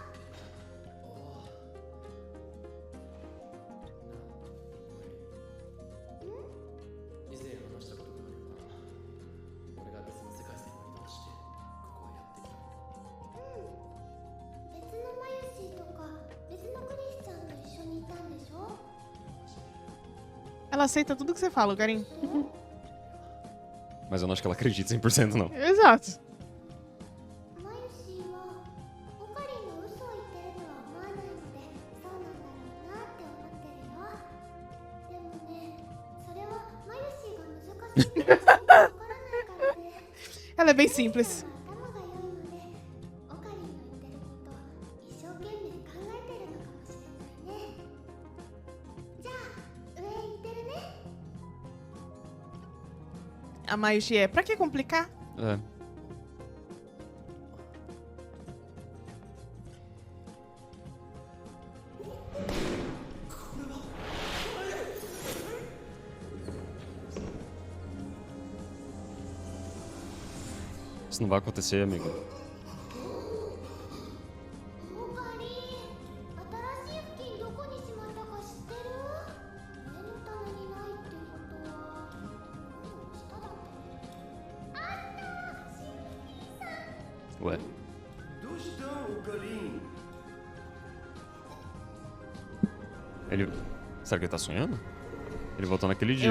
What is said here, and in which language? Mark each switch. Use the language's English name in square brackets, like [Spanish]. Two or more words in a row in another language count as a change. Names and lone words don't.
[Japanese] 以前話したことがあるよな俺が別の世界線を移動してここへやってきた別のマユシーとか別のクリスチャンと一緒にいたんでしょ [Portuguese] Ela aceita tudo que você fala, Karim. Mas eu não acho que ela acredita 100% não. Exato. [Japanese] マユシーはオカリンの嘘を言ってるとは思わないのでそうなんだろうなって思ってるよでもねそれはマユシーが難しいってわからないからね [Portuguese] Ela é bem simples. [Japanese] 頭が良いのでオカリンの言ってること一生懸命考えてるのかもしれないねじゃあ上行ってるね [Portuguese] A Mayushi é. Pra que complicar? É. Isso não vai acontecer, amigo. [Japanese] オカリン新しい布巾どこにしまったか知ってる家の棚にないってことは下だったあったシルキーさん [Portuguese] Ué. [Japanese] どうしたオカリン [Portuguese] Ele. Será que ele tá sonhando? Ele voltou naquele dia.